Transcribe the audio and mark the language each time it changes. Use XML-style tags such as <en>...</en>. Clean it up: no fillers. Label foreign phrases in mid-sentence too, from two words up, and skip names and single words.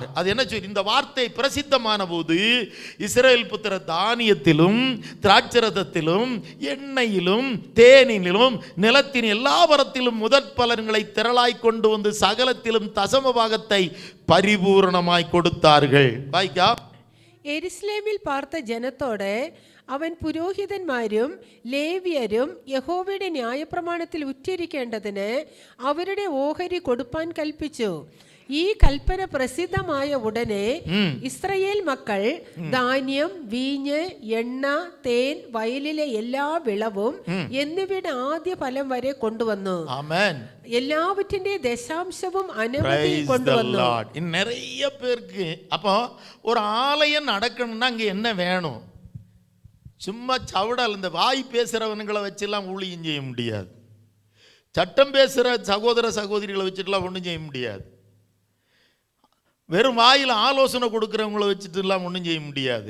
<ta>அது என்ன சொல்லி இந்த வார்த்தை பிரசித்தமான போது இஸ்ரவேல் புத்திர தானியத்திலும் திராட்சரசத்திலும் எண்ணெயிலும் தேனிலும் நிலத்தின் எல்லா வரத்திலும் முதற் பலன்களை திரளாய் கொண்டு வந்து சகலத்திலும் தசம பாகத்தை பரிபூரணமாய் கொடுத்தார்கள். வாய்க்கா, எருசலேமில் பார்த்த ஜனத்தோடு</ta> <ml>അവൻ പുരോഹിതന്മാരും ലേവ്യരും യഹോവയുടെ ന്യായപ്രമാണത്തിൽ ഉറ്റിരിക്കേണ്ടതിന് അവരുടെ ഓഹരി കൊടുപ്പാൻ കൽപ്പിച്ചു. ഈ കൽപ്പന പ്രസിദ്ധമായ ഉടനെ ഇസ്രായേൽ മക്കൾ ധാന്യം, വീഞ്ഞ്, എണ്ണ, തേൻ, വയലിലെ എല്ലാ വിളവും എന്നിവയുടെ ആദ്യ ഫലം വരെ കൊണ്ടുവന്നു. എല്ലാവറ്റിന്റെ ദശാംശവും അനവധി കൊണ്ടുവന്നു.</ml> <ta>நிறைய பேருக்கு அப்போ ஒரு ஆலயம் நடக்கணும்னா அங்க என்ன வேணும்? சும்மா சவடால் இந்த வாய் பேசுகிறவனுங்களை வச்செல்லாம் ஊழியம் செய்ய முடியாது. சட்டம் பேசுகிற சகோதர சகோதரிகளை வச்சுட்டுலாம் ஒன்றும் செய்ய முடியாது. வெறும் வாயில் ஆலோசனை கொடுக்குறவங்கள வச்சுட்டுலாம் ஒன்றும் செய்ய முடியாது.</ta>